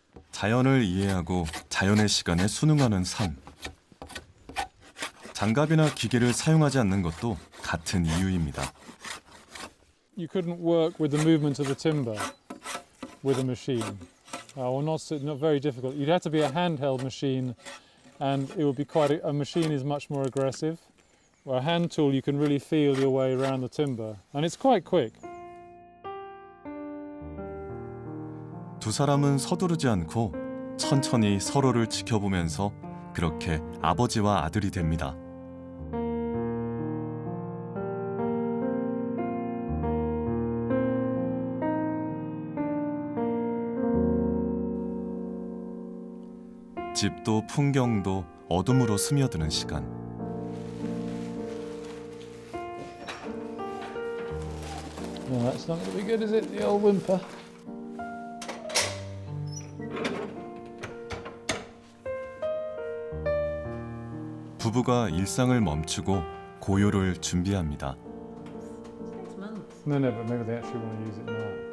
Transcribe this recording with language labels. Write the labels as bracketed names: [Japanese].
[Korean] 자연을 이해하고 자연의 시간에 순응하는 삶. 장갑이나 기계를 사용하지 않는 것도 같은 이유입니다. [English] You couldn't work with the movement of the timber with a machine. Or not very difficult. You'd have to be a handheld machine, and it would be a machine is much more aggressive. Where a hand tool, you can really feel your way around the timber, and it's quite quick. [Korean] 두 사람은 서두르지 않고 천천히 서로를 지켜보면서 그렇게 아버지와 아들이 됩니다. 집도 풍경도 어둠으로 스며드는 시간. [English] No, that's not going to be good, is it? The old whimper. [Korean] 부부가 일상을 멈추고 고요를 준비합니다. [English] No, no, but maybe they actually want to use it now.